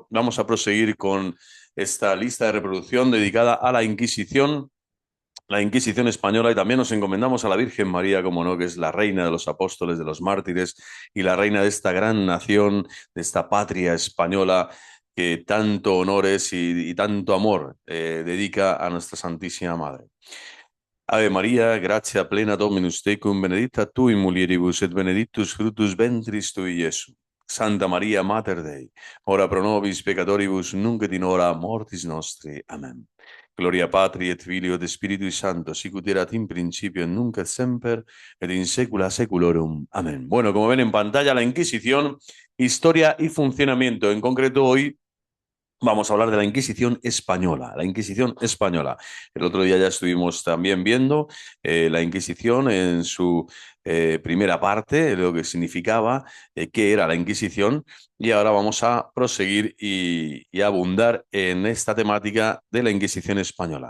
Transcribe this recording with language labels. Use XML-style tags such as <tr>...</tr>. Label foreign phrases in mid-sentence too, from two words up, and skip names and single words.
<es>Vamos a proseguir con esta lista de reproducción dedicada a la Inquisición española, y también nos encomendamos a la Virgen María, como no, que es la reina de los apóstoles, de los mártires y la reina de esta gran nación, de esta patria española que tanto honores y tanto amor dedica a nuestra Santísima Madre.</es> <la>Ave María, gratia plena Dominus tecum, benedicta tu in mulieribus et benedictus fructus ventris tui, Iesus. Santa María, Mater Dei, ora pro nobis peccatoribus, nunc et in hora mortis nostri. Amen. Gloria Patri et Filio et Spiritui Sancto, sic ut erat in principio et nunc et semper et in saecula saeculorum. Amén.</la> <es>Bueno, como ven en pantalla, la Inquisición, historia y funcionamiento. En concreto, hoy vamos a hablar de la Inquisición española. La Inquisición española. El otro día ya estuvimos también viendo la Inquisición en su primera parte, lo que significaba, qué era la Inquisición, y ahora vamos a proseguir y abundar en esta temática de la Inquisición española.</es>